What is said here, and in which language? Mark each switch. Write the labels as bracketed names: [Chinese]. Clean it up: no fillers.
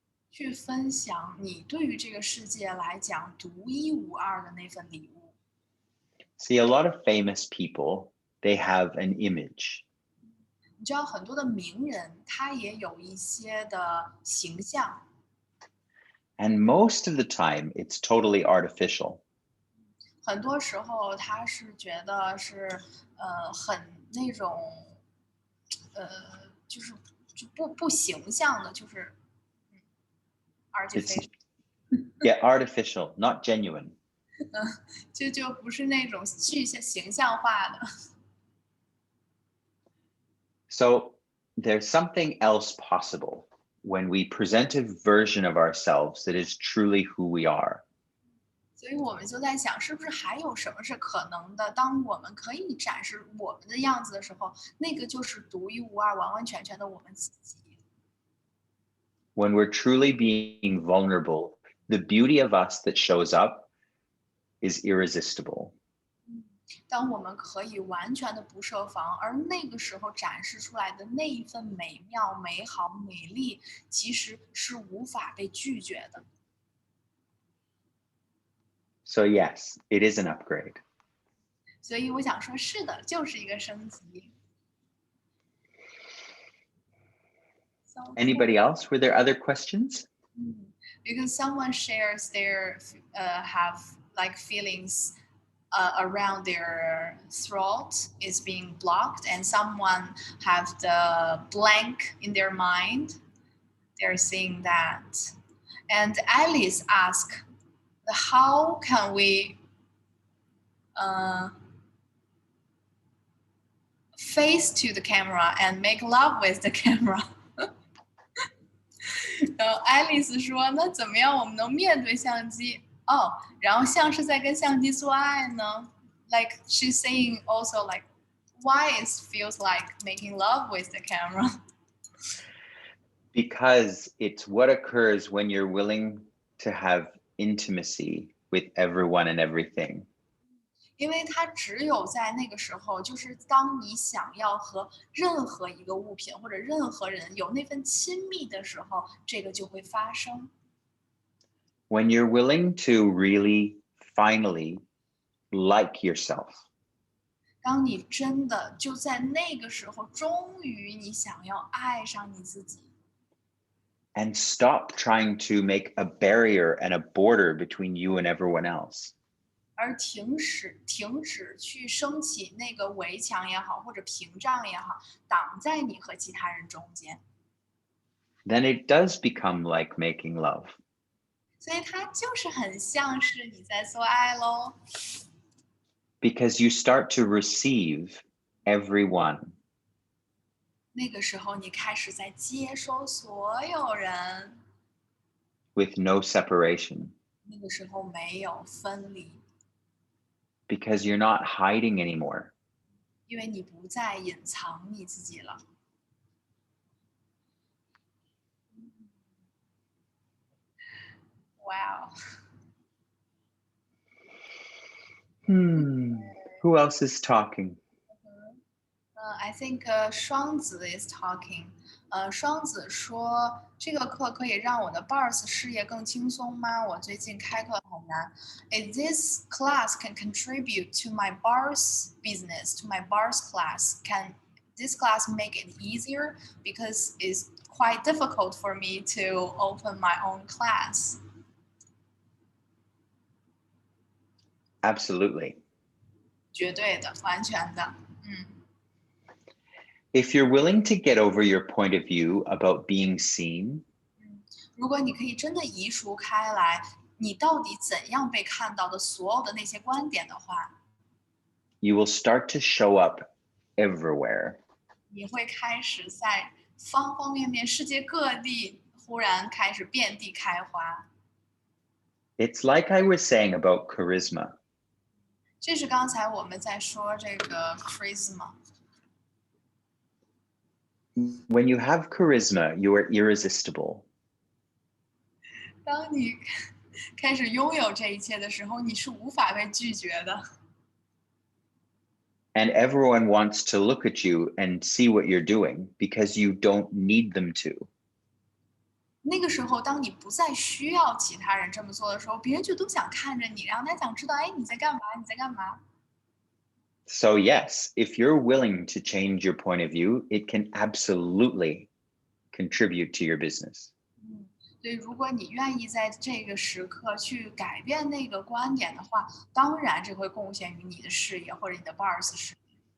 [Chinese] 去分享你对于这个世界来讲独一无二的那份礼物。 [English] See, a lot of famous people, they have an image. [Chinese] 你知道很多的名人，他也有一些的形象， [English] And most of the time, it's totally artificial. [Chinese] 很多时候他是觉得是很那种就是不形象的，就是 [English] It's artificial， yeah, artificial, not genuine. [Chinese] 就不是那种形象化的。 [English] So there's something else possible when we present a version of ourselves that is truly who we are. [Chinese] 所以我们就在想，是不是还有什么是可能的？当我们可以展示我们的样子的时候，那个就是独一无二、完完全全的我们自己。 [English] When we're truly being vulnerable, the beauty of us that shows up is irresistible. [Chinese] 当我们可以完全的不设防，而那个时候展示出来的那一份美妙、美好、美丽，其实是无法被拒绝的。 [English] So yes, it is an upgrade. [Chinese] 所以我想说，是的，就是一个升级。 [English] So Anybody else? Were there other questions? Because someone shares their have like feelings around their throat is being blocked, and someone have the blank in their mind. They're saying that. And Alice asked, how can we face to the camera and make love with the camera? [Chinese] 然后爱丽丝说：“那怎么样我们能面对相机？哦，然后像是在跟相机做爱呢？ [English] Like she's saying also like why it feels like making love with the camera? Because it's what occurs when you're willing to have intimacy with everyone and everything. [Chinese] 因为它只有在那个时候，就是当你想要和任何一个物品或者任何人有那份亲密的时候，这个就会发生。 [English] When you're willing to really, finally like yourself. [Chinese] 当你真的就在那个时候，终于你想要爱上你自己。 [English] And stop trying to make a barrier and a border between you and everyone else. [Chinese] 而停止去升起那个围墙也好，或者屏障也好，挡在你和其他人中间。 [English] Then it does become like making love. [Chinese] 所以它就是很像是你在做爱喽。 [English] Because you start to receive everyone. [Chinese] 那个时候，你开始在接收所有人。 [English] With no separation. [Chinese] 那个时候没有分离。 [English] Because you're not hiding anymore. [Chinese] 因为你不再隐藏你自己了。 [English] Wow. Who else is talking? I think 双子 is talking. [Chinese] 双子说这个课可以让我的 bars 事业更轻松吗？我最近开课很难。 [English] Is this class can contribute to my bars business, to my bars class? Can this class make it easier? Because it's quite difficult for me to open my own class. Absolutely. [Chinese] 绝对的，完全的。 [English] If you're willing to get over your point of view about being seen. [Chinese] 如果你可以真的移除开来，你到底怎样被看到的所有的那些观点的话， [English] You will start to show up everywhere. [Chinese] 你会开始在方方面面、世界各地忽然开始遍地开花。 [English] It's like I was saying about charisma. [Chinese] 这是刚才我们在说这个 charisma。 [English] When you have charisma, you are irresistible. [Chinese] 当你开始拥有这一切的时候，你是无法被拒绝的。 [English] And everyone wants to look at you and see what you're doing because you don't need them to. [Chinese] 那个时候，当你不再需要其他人这么做的时候，别人就都想看着你，然后他想知道，哎，你在干嘛？你在干嘛？ [English] So yes, if you're willing to change your point of view, it can absolutely contribute to your business. [Chinese] 所以，如果你愿意在这个时刻去改变那个观点的话，当然这会贡献于你的事业或者你的 bars 事业。